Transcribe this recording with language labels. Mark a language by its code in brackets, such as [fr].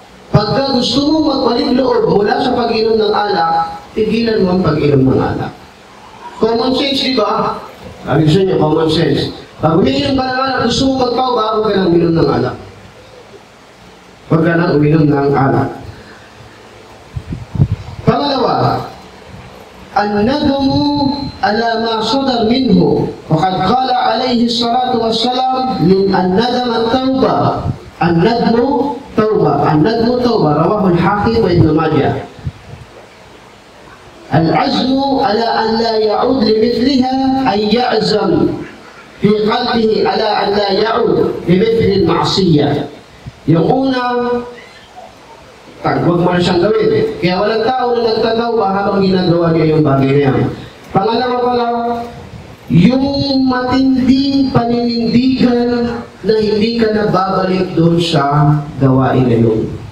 [tl] Pagka gusto mo magbalik loob mula sa pag-inom ng alak, tigilan mo ang pag-inom ng alak. Common sense, di ba? Sabi gusto niyo, common sense. Pag uminom ka ng alak, gusto mo magpauba, huwag ka nang uminom ng alak. Huwag ka nang uminom ng alak. Pangalawa, [ar] الندم على ما صدر منه وقد قال عليه الصلاة والسلام الندم التوبة الندم توبة رواه الحاكم وابن ماجه. العزم على أن لا يعود لمثلها أي يعزم في قلبه على أن لا يعود لمثل المعصية. [tl] Yung una, huwag mo na siyang gawin. Kaya walang tao na nagtatawba habang ginagawa niya yung bagay na yan. Pangalawa pala, yung matinding paninindigan na hindi ka na babalik doon sa gawain na yun.